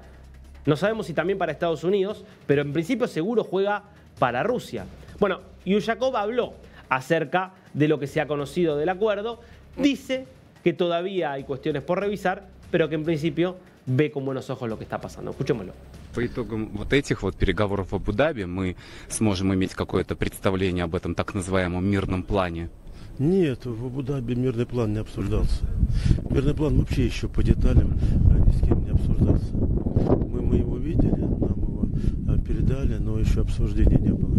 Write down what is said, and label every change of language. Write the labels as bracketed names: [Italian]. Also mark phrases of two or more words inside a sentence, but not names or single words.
[Spanish] No sabemos si también para Estados Unidos, pero en principio seguro juega para Rusia. Bueno, Ushakov habló acerca de lo que se ha conocido del acuerdo. Dice que todavía hay cuestiones por revisar, pero que en principio ve con buenos ojos lo que está pasando. Escuchémoslo. [Russian] По итогам вот этих вот переговоров в Абу-Даби мы сможем иметь какое-то представление об этом так называемом мирном плане? Нет, в Абу-Даби мирный план не обсуждался. Мирный план вообще еще по деталям ни с кем не обсуждался. Мы его видели, нам его передали, но еще обсуждений не было.